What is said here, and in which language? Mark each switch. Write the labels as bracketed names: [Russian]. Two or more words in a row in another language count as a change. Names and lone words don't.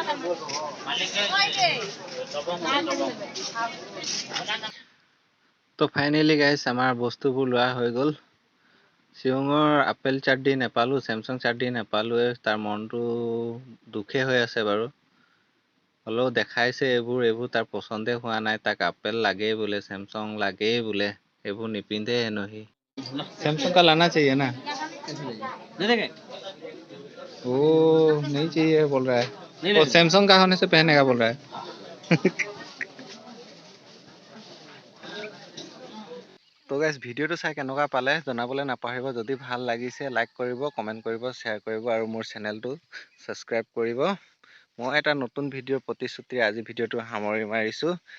[Assamese] তো [English] finally guys, [Assamese] আমাৰ বস্তুবোৰ লোৱা হৈ গ'ল। শিৱঙৰ আপেল চাট্টি নেপালোঁ, চেমচাং চাট্টি নেপালোৱে। তাৰ মনটো দুখে হৈ আছে বাৰু। হ'লেও দেখাইছে এইবোৰ তাৰ পচন্দে হোৱা নাই। তাক আপেল লাগেই বোলে, চেমচাং লাগেই বোলে, এইবোৰ নিপিন্ধে হেনো সি। [Hindi] सैमसंग का लाना चाहिए ना? नहीं चाहिए बोल रहा है। वो सैमसंग का होने से पहनेगा बोल रहा है। [Assamese] তো গাইজ, ভিডিঅ'টো চাই কেনেকুৱা পালে জনাবলৈ নাপাহৰিব। যদি ভাল লাগিছে লাইক কৰিব, কমেণ্ট কৰিব, শ্বেয়াৰ কৰিব আৰু মোৰ চেনেলটো ছাবস্ক্ৰাইব কৰিব। মই এটা নতুন ভিডিঅ'ৰ প্ৰতিশ্ৰুতিৰে আজি ভিডিঅ'টো সামৰি মাৰিছোঁ।